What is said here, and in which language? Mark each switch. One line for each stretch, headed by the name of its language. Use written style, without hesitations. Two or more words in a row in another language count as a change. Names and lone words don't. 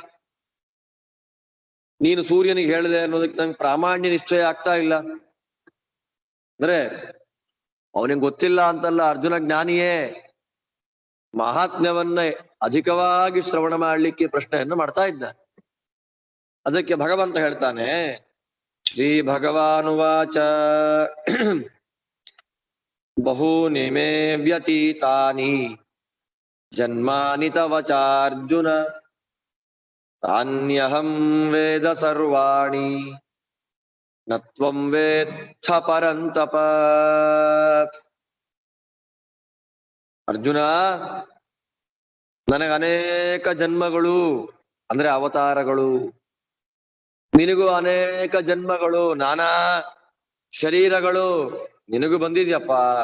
Kannada: ನೀನು ಸೂರ್ಯನಿಗೆ ಹೇಳಿದೆ ಅನ್ನೋದಕ್ಕೆ ನಂಗೆ ಪ್ರಾಮಾಣ್ಯ ನಿಶ್ಚಯ ಆಗ್ತಾ ಇಲ್ಲ. ಅಂದ್ರೆ ಅವನಿಗೆ ಗೊತ್ತಿಲ್ಲ ಅಂತಲ್ಲ, ಅರ್ಜುನ ಜ್ಞಾನಿಯೇ, ಮಹಾತ್ಮ್ಯವನ್ನ ಅಧಿಕವಾಗಿ ಶ್ರವಣ ಮಾಡ್ಲಿಕ್ಕೆ ಪ್ರಶ್ನೆಯನ್ನು ಮಾಡ್ತಾ ಇದ್ದ. ಅದಕ್ಕೆ ಭಗವಂತ ಹೇಳ್ತಾನೆ,
Sanskrit: ಶ್ರೀ ಭಗವಾನುವಾಚ ಬಹೂನಿ ಮೇ ವ್ಯತೀತಾನಿ ಜನ್ಮಾನಿ ತವ ಚಾರ್ಜುನ ತಾನ್ಯಹಂ ವೇದ ಸರ್ವಾಣಿ ನ ತ್ವಂ ವೇತ್ಥ ಪರಂತಪ.
Kannada: ಅರ್ಜುನ, ನನಗೆ ಅನೇಕ ಜನ್ಮಗಳು ಅಂದ್ರೆ ಅವತಾರಗಳು, ನಿನಗೂ ಅನೇಕ ಜನ್ಮಗಳು, ನಾನಾ ಶರೀರಗಳು ನಿನಗೂ ಬಂದಿದ್ಯಪ್ಪ.